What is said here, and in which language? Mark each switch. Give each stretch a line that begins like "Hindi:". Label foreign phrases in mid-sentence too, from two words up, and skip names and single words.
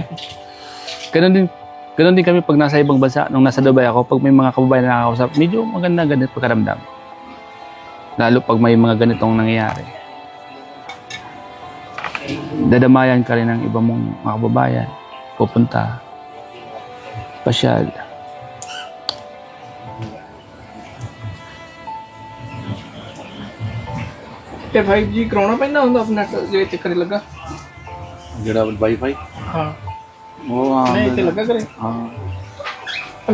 Filipino: Ganun din kami pag nasa ibang bansa. Nung nasa Dubai ako, pag may mga kababayan na nakakausap, medyo maganda ganit pagkaramdam. Lalo pag may mga ganitong nangyayari. Dadamayan ka rin ng iba mong mga kababayan. Pupunta. Pasyal.
Punjabi: ਤੇ 5G ਕਰਾਉਣਾ ਪੈਂਦਾ ਹੁੰਦਾ ਆਪਣਾ ਜੇ ਇੱਥੇ ਕਰੇ ਲੱਗਾ ਜਿਹੜਾ ਵਾਈਫਾਈ ਹਾਂ ਉਹ ਹਾਂ ਨਹੀਂ ਇੱਥੇ ਲੱਗਾ ਕਰੇ ਹਾਂ